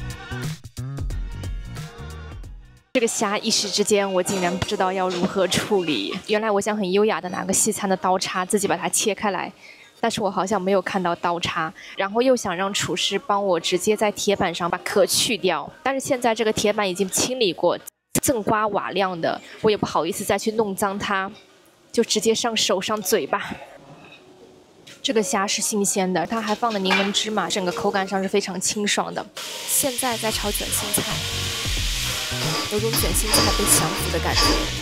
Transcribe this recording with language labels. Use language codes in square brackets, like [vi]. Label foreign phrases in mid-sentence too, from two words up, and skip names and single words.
[zh] 這個蝦一時之間，我竟然不知道要如何處理。原來我想很優雅的拿個西餐的刀叉，自己把它切開來，但是我好像沒有看到刀叉。然後又想讓廚師幫我直接在鐵板上把殼去掉，但是現在這個鐵板已經清理過，锃瓜瓦亮的，我也不好意思再去弄髒它，就直接上手上嘴吧。這個蝦是新鮮的，它還放了檸檬芝麻，整個口感上是非常清爽的。現在在炒卷心菜。有種卷心菜被降服的感覺。